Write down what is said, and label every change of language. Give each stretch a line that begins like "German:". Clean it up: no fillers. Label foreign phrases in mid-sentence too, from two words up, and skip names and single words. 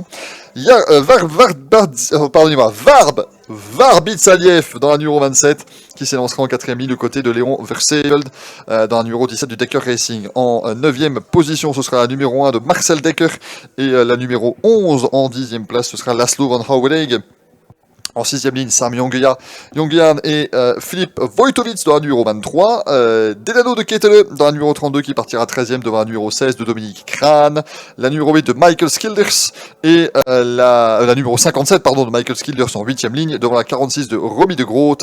French: Il y a Varbitsaliev dans la numéro 27 qui s'élancera en quatrième ligne du côté de Léon Verseveld dans la numéro 17 du Decker Racing. En 9e position, ce sera la numéro 1 de Marcel Decker et la numéro 11 en 10e place, ce sera Laszlo van Houwelingen. En 6e ligne, Sam Jongian et Philippe Wojtowicz dans la numéro 23. Delano de Ketele dans la numéro 32 qui partira 13e devant la numéro 16 de Dominique Crane. La numéro 8 de Michael Skilders et la numéro 57 de Michael Skilders en 8e ligne devant la 46 de Romy de Groot.